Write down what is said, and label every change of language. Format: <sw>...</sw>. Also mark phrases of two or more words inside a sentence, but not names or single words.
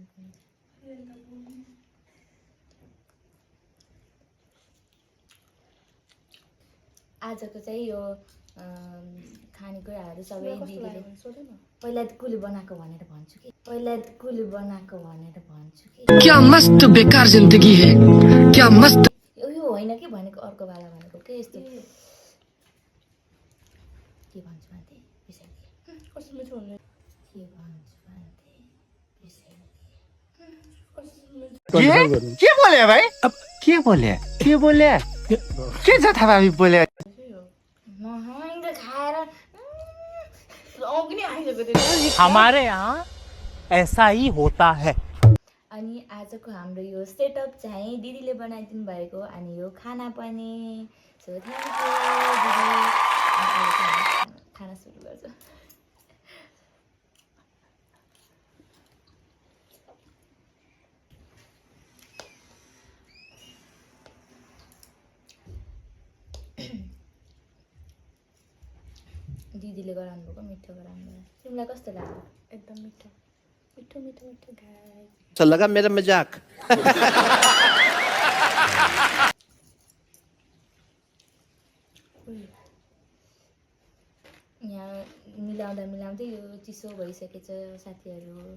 <ne>आजको चाहिँ यो खानेकुराहरू सबै दिदीले पहिला कुली बनाएको भनेर भन्छु कि</ne> <hi>क्या मस्त बेकार जिंदगी है, क्या मस्त।</hi> <ne>यो होइन कि भनेको अर्को वाला भनेको के यस्तो के भन्छु भन्थे बिर्सिए कस्तो मिठो हुने के भन्छु भन्थे बिर्सिए के बोले भाइ? अब के बोले के जथा भावी बोले?</ne> <hi>हमारे यहाँ ऐसा ही होता है।</hi> <ne>अनि आजको हाम्रो यो सेटअप चाहिँ दिदीले बनाइदिनु भएको अनि यो खाना पनि।</ne> <en>so thank you</en> <ne>दिदी। खाना सुरु गर्छ। दिदीले गराउनु भएको मिठो गराउनु भयो। तिमीलाई कस्तो लाग्यो? एकदम मिठो मिठो मिठो मिठो गाई।</ne> <hi>अच्छा लगा मेरा मजाक?</hi> <ne>यहाँ मिलाउँदै यो चिसो भइसकेछ साथीहरू।</ne>